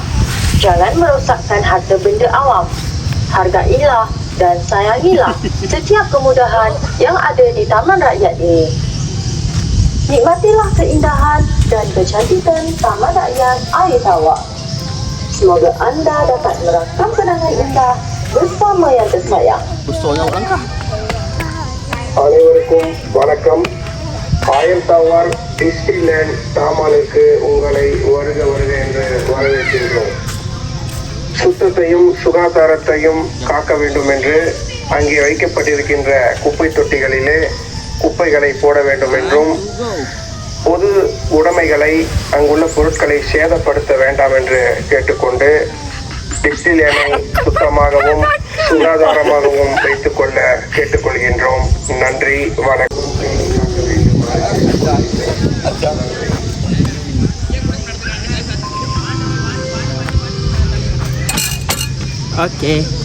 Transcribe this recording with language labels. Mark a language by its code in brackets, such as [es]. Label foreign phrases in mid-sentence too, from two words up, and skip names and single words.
[ms] Jangan merosakkan harta benda awam. Hargailah dan sayangilah setiap kemudahan yang ada di Taman Rakyat ini. Nikmatilah keindahan dan kecantikan Taman Rakyat Air Tawar. Semoga anda dapat merakam kenangan indah bersama yang tersayang. Besarnya orang kah? [ta] அனைவருக்கும் வணக்கம். ஆயர் டவர் டிஸ்னிலேண்ட் தாமானுக்கு உங்களை வருக வருக என்று வரவேற்கின்றோம். சுத்தத்தையும் சுகாதாரத்தையும் காக்க வேண்டும் என்று அங்கே வைக்கப்பட்டிருக்கின்ற குப்பை தொட்டிகளிலே குப்பைகளை போட வேண்டும் என்றும் பொது உடைமைகளை அங்குள்ள பொருட்களை சேதப்படுத்த வேண்டாம் என்று கேட்டுக்கொண்டு டிஸ்னிலேண்டை சுத்தமாகவும் சுகாதாரமாகவும் வைத்துக் கொள்ள கேட்டுக்கொள்கின்றோம். நன்றி, வணக்கம். [en] Okay.